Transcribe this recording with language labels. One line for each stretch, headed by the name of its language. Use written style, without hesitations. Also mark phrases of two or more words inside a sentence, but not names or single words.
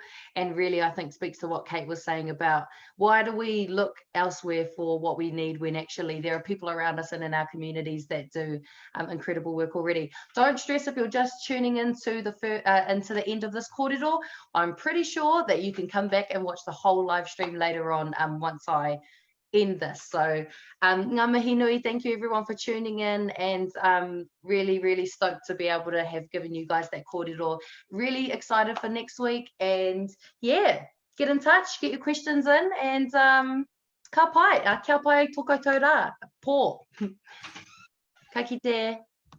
English: And really, I think speaks to what Kate was saying about why do we look elsewhere for what we need when actually there are people around us and in our communities that do incredible work already. Don't stress if you're just tuning into the end of this kōrero. I'm pretty sure that you can come back and watch the whole live stream later on once I end this.
Māori: So ngā mihi nui,
English: thank you everyone for tuning in, and really stoked to be able to have given you guys that kōrero. Really excited for next week, and yeah, get in touch, get your questions in, and
Māori: ka pai tō koutou rā, pō. Ka kite.